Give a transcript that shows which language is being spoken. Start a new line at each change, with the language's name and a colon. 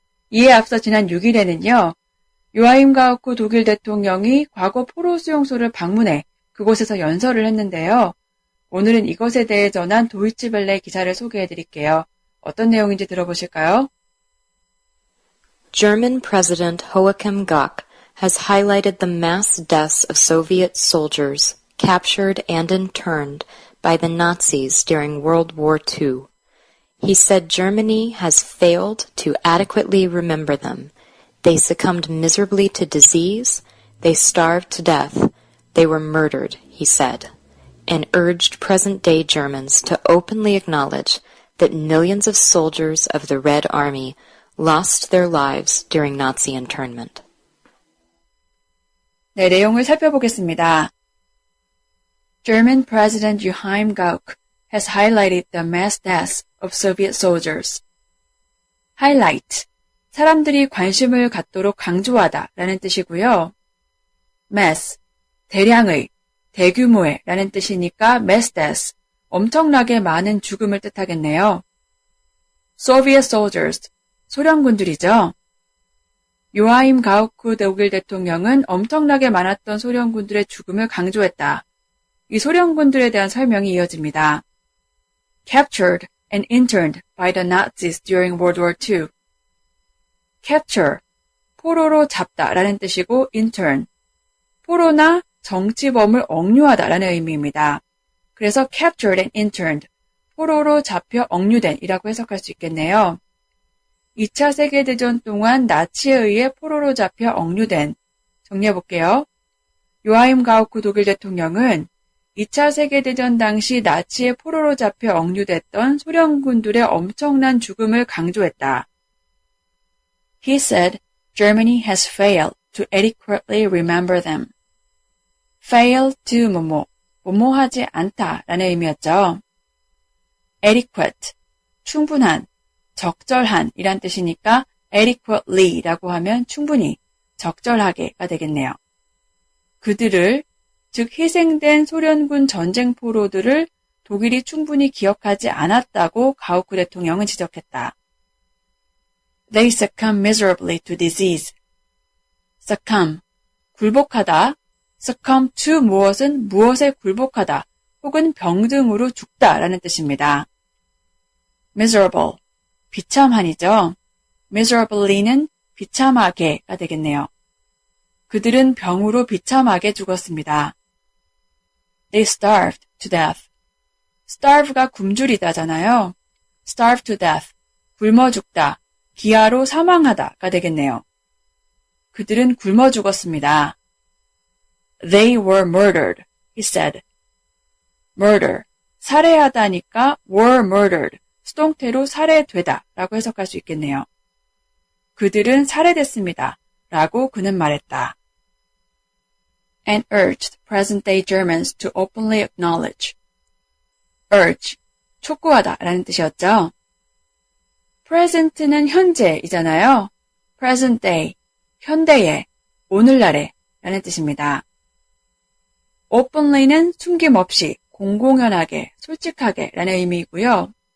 Korean: 이에 앞서 지난 6일에는요. 요하임 가우크 독일 대통령이 과거 포로 수용소를 방문해 그곳에서 연설을 했는데요. 오늘은 이것에 대해 전한 도이치벨레 기사를 소개해드릴게요. 어떤 내용인지 들어보실까요?
English: German President Joachim Gauck has highlighted the mass deaths of Soviet soldiers captured and interned by the Nazis during World War II. He said Germany has failed to adequately remember them. They succumbed miserably to disease, they starved to death, they were murdered, he said, and urged present-day Germans to openly acknowledge that millions of soldiers of the Red Army lost their lives during Nazi internment.
Korean: 네, 내용을 살펴보겠습니다.
English: German President Joachim Gauck has highlighted the mass deaths of Soviet soldiers.
Korean: highlight, 사람들이 관심을 갖도록 강조하다 라는 뜻이고요. mass, 대량의, 대규모의 라는 뜻이니까
English: mass deaths,
Korean: 엄청나게 많은 죽음을 뜻하겠네요. Soviet soldiers, 소련군들이죠. 요하임 가우크 독일 대통령은 엄청나게 많았던 소련군들의 죽음을 강조했다. 이 소련군들에 대한 설명이 이어집니다.
English: Captured and interned by the Nazis during World War II.
Korean: Capture, 포로로 잡다 라는 뜻이고 intern, 포로나 정치범을 억류하다 라는 의미입니다. 그래서
English: captured and interned,
Korean: 포로로 잡혀 억류된 이라고 해석할 수 있겠네요. 2차 세계대전 동안 나치에 의해 포로로 잡혀 억류된, 정리해볼게요. 요하임 가우크 독일 대통령은 2차 세계대전 당시 나치에 포로로 잡혀 억류됐던 소련군들의 엄청난 죽음을 강조했다.
English: He said Germany has failed to adequately remember them.
Korean: fail to 뭐뭐하지 않다 라는 의미였죠. adequate, 충분한, 적절한 이란 뜻이니까 adequately 라고 하면 충분히, 적절하게가 되겠네요. 그들을, 즉 희생된 소련군 전쟁포로들을 독일이 충분히 기억하지 않았다고 가우크 대통령은 지적했다.
English: They succumb miserably to disease.
Korean: succumb, 굴복하다. succumb to 무엇은 무엇에 굴복하다 혹은 병 등으로 죽다 라는 뜻입니다. miserable, 비참한이죠. miserably는 비참하게가 되겠네요. 그들은 병으로 비참하게 죽었습니다.
English: They starved to death.
Korean: starve가 굶주리다잖아요.
English: starve to death,
Korean: 굶어 죽다, 기아로 사망하다가 되겠네요. 그들은 굶어 죽었습니다.
English: They were murdered, he said.
Korean: murder, 살해하다니까
English: were murdered,
Korean: 수동태로 살해되다 라고 해석할 수 있겠네요. 그들은 살해됐습니다 라고 그는 말했다.
English: And urged present-day Germans to openly acknowledge.
Korean: urge, 촉구하다 라는 뜻이었죠. present는 현재이잖아요.
English: present day,
Korean: 현대에, 오늘날에 라는 뜻입니다. openly는 숨김없이, 공공연하게, 솔직하게 라는 의미이고요.